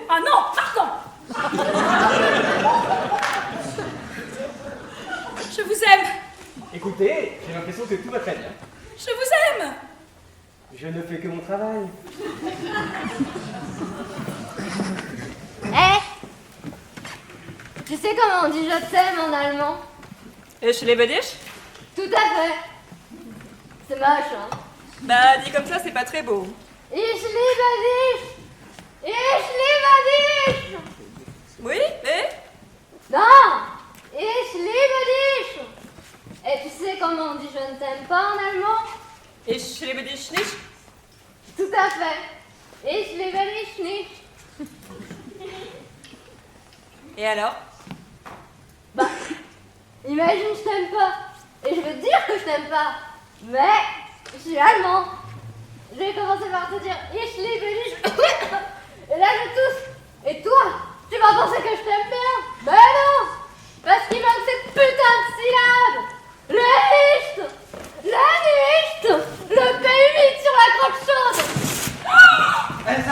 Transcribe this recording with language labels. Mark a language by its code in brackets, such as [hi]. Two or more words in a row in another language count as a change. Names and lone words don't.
[fr] Ah non, pardon. Je vous aime. Écoutez, j'ai l'impression que tout va très bien. Je vous aime. Je ne fais que mon travail. Tu sais comment on dit je t'aime en allemand? [de] Ich liebe dich? [fr] Tout à fait. C'est moche, hein? Bah, dit comme ça, c'est pas très beau. [de] Ich liebe dich! Ich liebe dich! [fr] Oui, mais? Non! [de] Ich liebe dich! [fr] Et tu sais comment on dit je ne t'aime pas en allemand? [de] Ich liebe dich nicht? [fr] Tout à fait. [de] Ich liebe dich nicht. [fr] Et alors? Bah, imagine je t'aime pas. Et je veux te dire que je t'aime pas. Mais, je suis allemand. Je vais commencer par te dire [de] Ich liebe dich. [fr] Et là je tousse. Et toi, tu vas penser que je t'aime bien. Mais non! Parce qu'il manque cette putain de syllabe. Le nicht. Le nicht. Le P8 sur la crotte chaude. Elsa!